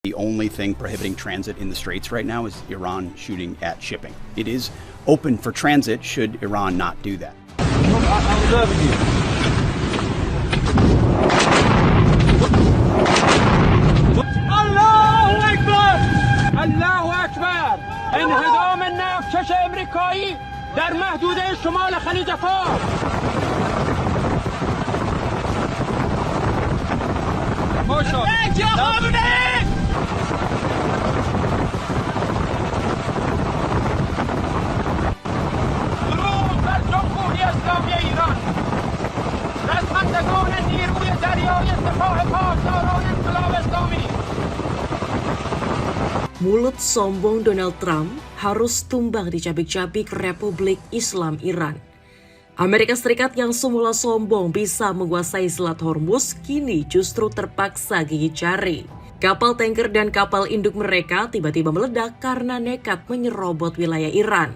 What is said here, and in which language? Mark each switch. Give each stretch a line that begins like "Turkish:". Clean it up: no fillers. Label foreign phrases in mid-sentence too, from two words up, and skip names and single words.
English: The only thing prohibiting transit in the Straits right now is Iran shooting at shipping. It is open for transit should Iran not do that.
Arabic: الله اکبر الله اکبر
Persian: انهدام نفتکش امریکایی در محدوده شمال خلیج فارس درود بر جمهوری اسلامی ایران رزمندگان نیروی دریایی سپاه پاسداران انقلاب اسلامی.
Indonesian: Mulut sombong Donald Trump harus tumbang di cabik-cabik Republik Islam Iran. Amerika Serikat yang semula sombong bisa menguasai Selat Hormuz kini justru terpaksa gigit jari. Kapal tanker dan kapal induk mereka tiba-tiba meledak karena nekat menyerobot wilayah Iran.